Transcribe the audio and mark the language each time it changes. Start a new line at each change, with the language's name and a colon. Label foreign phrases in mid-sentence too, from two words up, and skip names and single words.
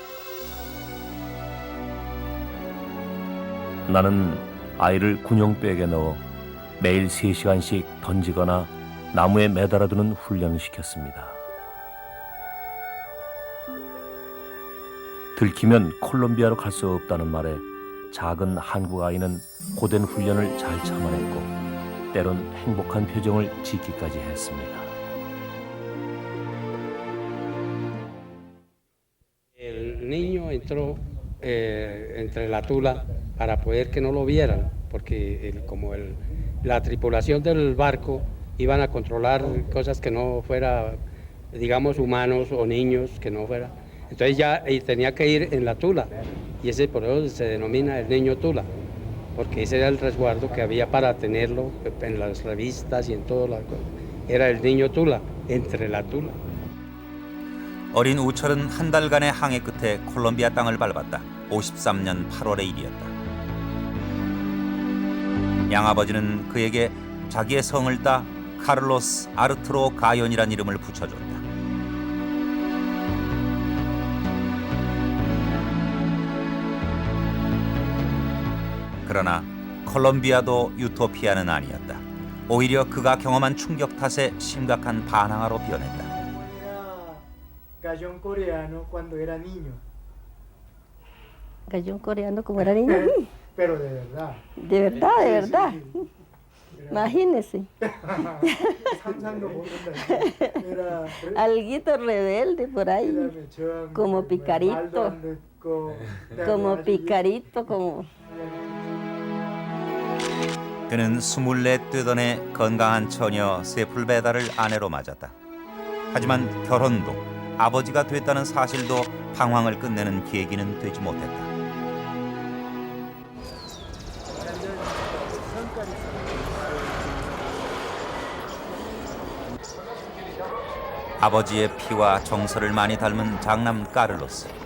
Korean: 나는 아이를 군용백에 넣어 매일 3시간씩 던지거나 나무에 매달아두는 훈련을 시켰습니다. 들키면 콜롬비아로 갈 수 없다는 말에 작은 한국 아이는 고된 훈련을 잘 참아냈고 때론 행복한 표정을 짓기까지 했습니다.
Spanish: El niño entró entre la tula para poder que no lo vieran, porque la tripulación del barco iban a controlar cosas que no fuera, digamos, humanos o niños, que no fuera. Entonces ya tenía que ir en la tula, y ese por eso se denomina el niño tula, porque ese era el resguardo que había para tenerlo en las revistas y en todo. Era el niño tula, entre la tula.
Korean: 어린 우철은 한 달간의 항해 끝에 콜롬비아 땅을 밟았다. 53년 8월의 일이었다. 양아버지는 그에게 자기의 성을 따 카를로스 아르투로 가연이란 이름을 붙여줬다. 그러나 콜롬비아도 유토피아는 아니었다. 오히려 그가 경험한 충격 탓에 심각한 반항아로 변했다.
Spanish: Gallón coreano cuando era niño. Gallón coreano como era niño. Pero de verdad. De verdad, de verdad. Imagínese.
Korean: 상상도 못한다.
Spanish: Era Alguito rebelde por ahí. mechón, Como
Korean: 말도
Spanish: picarito.
Korean: 안 듣고,
Spanish: Como picarito, como.
Korean: 그는 24 되던 해 건강한 처녀 세풀베다를 아내로 맞았다. 하지만 결혼도 아버지가 됐다는 사실도 방황을 끝내는 계기는 되지 못했다. 아버지의 피와 정서를 많이 닮은 장남 카를로스.